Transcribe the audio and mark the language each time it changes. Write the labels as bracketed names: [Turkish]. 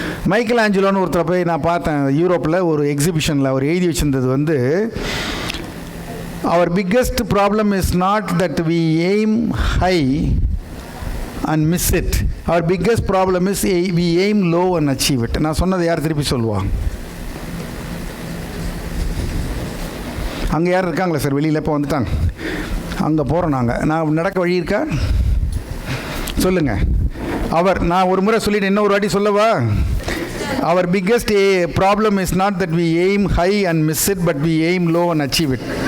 [Tamil] Michael ஆஞ்சலோன்னு ஒருத்தரை போய் நான் பார்த்தேன் யூரோப்பில் ஒரு எக்ஸிபிஷனில். அவர் எழுதி வச்சிருந்தது வந்து [English] our biggest problem is not that we aim high and miss it. Our biggest problem is we aim low and achieve it. [Tamil] நான் சொன்னதை யார் திருப்பி சொல்லுவாங்க? அங்கே யார் இருக்காங்களா சார்? வெளியில் இப்போ வந்துட்டாங்க. அங்கே போகிறோம் நாங்கள். நான் நடக்க வழி இருக்கா சொல்லுங்கள். நான் ஒரு முறை சொல்லிட்டு இன்னொரு வாட்டி சொல்லவா? [English] Our biggest problem is not that we aim high and miss it, but we aim low and achieve it.